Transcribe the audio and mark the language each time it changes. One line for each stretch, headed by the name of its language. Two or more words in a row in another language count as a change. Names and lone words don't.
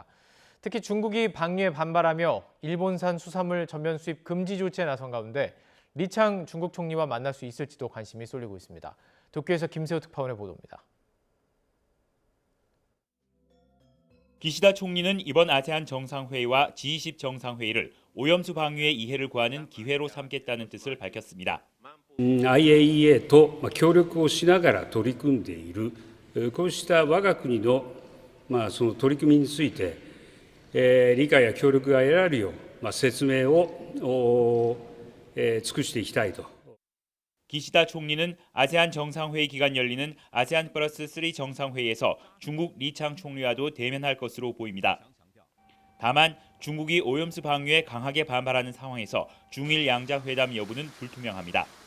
Korean: 특히 중국이 방류에 반발하며 일본산 수산물 전면 수입 금지 조치에 나선 가운데 리창 중국 총리와 만날 수 있을지도 관심이 쏠리고 있습니다. 도쿄에서 김세호 특파원의 보도입니다. 기시다 총리는 이번 아세안 정상회의와 G20 정상회의를 오염수 방류의 이해를 구하는 기회로 삼겠다는 뜻을 밝혔습니다.
Japanese: IAEA と協力をしながら取り組んでいるこうした我が国のその取り組みについて理解や協力が得られるよう説明を尽くしていきたいと。
Korean: 기시다 총리는 아세안 정상회의 기간 열리는 아세안 플러스 3 정상회의에서 중국 리창 총리와도 대면할 것으로 보입니다. 다만 중국이 오염수 방류에 강하게 반발하는 상황에서 중일 양자 회담 여부는 불투명합니다.